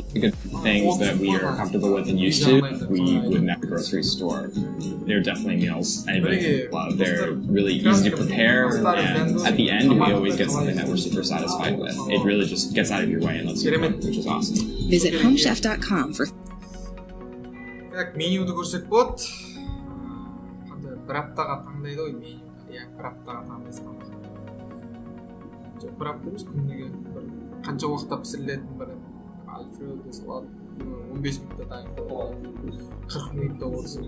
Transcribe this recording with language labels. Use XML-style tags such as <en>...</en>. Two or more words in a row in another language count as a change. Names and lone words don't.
<en>The good things that we are comfortable with and used to, we wouldn't at the grocery store. They're definitely meals anybody love. They're really easy to prepare, and at the end, we always get something that we're super satisfied with. It really just gets out of your way and lets you cook, which is awesome. Visit homechef.com for.</en> <kk>Менюді көрсек болады. Бір аптаға таңдайды ғой меню. Бір аптаға таңдайсыз тамақ. Жоқ, бір апта емес, күніне қанша уақытта пісірілетін бір альфредо салат 15 минутта дайын, 40 минутта болсын.</kk>